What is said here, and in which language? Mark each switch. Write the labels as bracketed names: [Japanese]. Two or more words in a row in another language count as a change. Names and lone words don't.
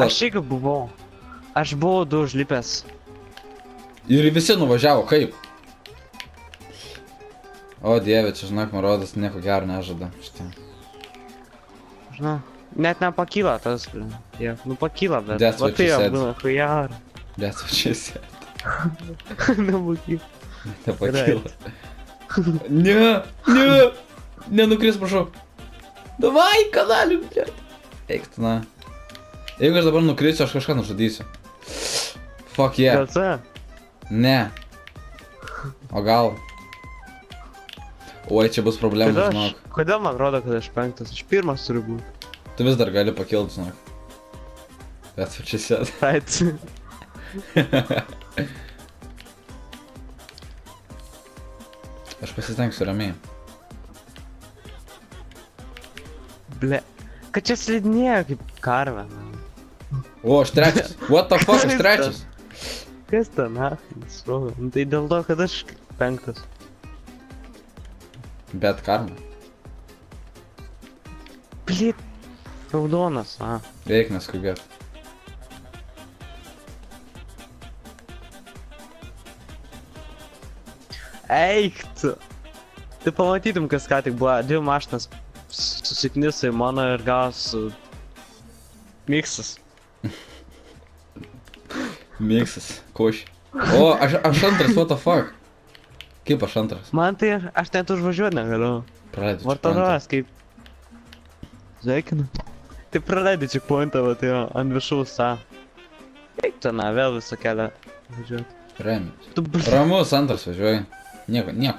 [Lithuanian] Aš irgi buvau. Aš buvau du užlipęs. Ir visi nuvažiavo, kaip? O dieve, čia žinok, man rodos, nieko gero nežada. Štai. Žinau. Net nepakyla tas, ble. Jie, nu pakyla, bet. [English] That's [Lithuanian] Va [English] what [Lithuanian] tai [English] she [Lithuanian] jau [English] said. [Lithuanian] būna, hujar. [English] That's what she said. [Lithuanian] Nepakyla. Nepakyla. Nenukris, prašau. Davai, kanaliu, blėt. Eik tu, na. Jeigu aš dabar nukrisiu, aš kažką nužudysiu. [English] Fuck yeah. [Lithuanian] Gal ce? Ne. O gal? Oi, čia bus problemų, žinok. Kodėl man rodo, kad aš penktas? Aš pirmas turiu būti. Tu vis dar gali pakilti, žinok. [English] That's what she said. Right. [Lithuanian] Aš pasistengsiu ramiai. Ble. Kad čia slidinėjo kaip karvė. Man. O, aš trečias. [English] What the fuck, [Lithuanian] aš trečias. Kas ten, sprogo? Nu tai dėl to, kad aš penktas. Bet karma. Blit. Raudonas, Reik neskubėt. Eik tu. Tai pamatytum, kas ką tik buvo. Dvi mašinas susikniso į mano ir gavosi miksas. Miksas. Koši. O, aš antras, [English] what the fuck? [Lithuanian] Kaip aš antras? Man tai aš net užvažiuoti negaliu. Praleidžiu. Vartaras kaip. Sveikinu. Tai praleidai checkpointą, va tai ant viršaus tą. Eik ten, vėl visą kelią važiuoti. Remiai. Tu bl... Ramus antras važiuoji. Nieko.